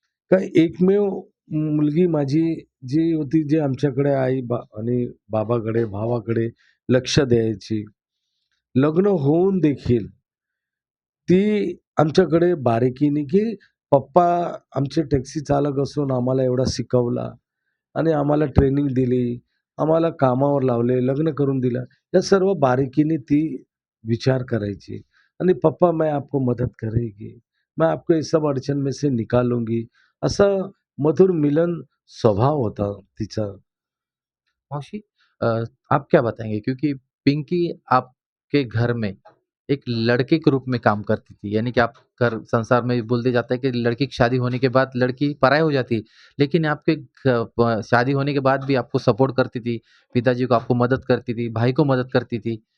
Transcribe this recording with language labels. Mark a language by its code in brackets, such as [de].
[mr] काय एकमेव मुलगी माझी जी होती, जी आमच्याकडे आणि बाबाकडे, भावाकडे लक्ष द्यायची. लग्न होऊन देखील ती आमच्याकडे बारीकीने, की पप्पा आमचे टॅक्सी चालक असून आम्हाला एवढा शिकवला आणि आम्हाला ट्रेनिंग दिली, आम्हाला कामावर लावले, लग्न करून दिलं. या सर्व बारीकीने ती विचार करायची आणि [hi] "पप्पा मैं आपको मदद करेगी, मैं आपको इस सब अड़चन में से निकालूंगी." [mr] असा मधुर मिलन स्वभाव होता तिचा. [hi] मौसी, अ, आप क्या बताएँगे? क्योंकि पिंकी आपके घर में एक लड़के के रूप में काम करती थी, यानी कि आप घर संसार में बोल दिया जाता है कि लड़की की शादी होने के बाद लड़की पराई हो जाती है, लेकिन आपके शादी होने के बाद भी आपको सपोर्ट करती थी, पिताजी को आपको मदद करती थी, भाई को मदद करती थी।